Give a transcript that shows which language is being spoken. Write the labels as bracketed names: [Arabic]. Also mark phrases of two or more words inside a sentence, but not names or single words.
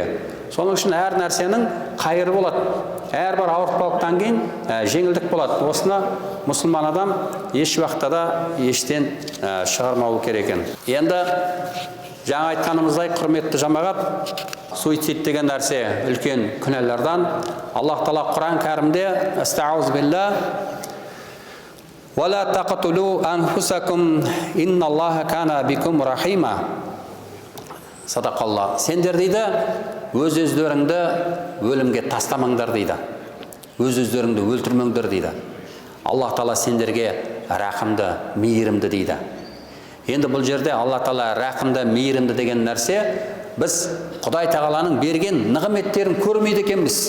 [Kazakh] Соның үшін әр нәрсенің қайыры болады. Әрбір ауыртпалықтан кейін жеңілдік болады. Осыны мұсылман адам еш уақытта да ештен шығармауы керек екен. Енді жаңа айтқанымыздай, құрметті жамағат, суицид деген нәрсе үлкен күнәлардан. Аллах Тағала Құран кәрімде [Arabic] «أعوذ بالله وَلَا تَقْتُلُوا أَنفُسَكُمْ إِنَّ اللَّهَ كَانَ بِكُمْ رَحِيمًا». [Kazakh] Садақалла. Сендер дейді, өз-өздеріңді өлімге тастамаңдар дейді. Өз-өздеріңді өлтірмеңдер дейді. Аллах Тағала сендерге рақымды, мейірімді дейді. Енді бұл жерде Алла Тағала рақымды, мейірімді деген нәрсе, біз Құдай Тағаланың берген нығметтерін көрмейді екенбіз.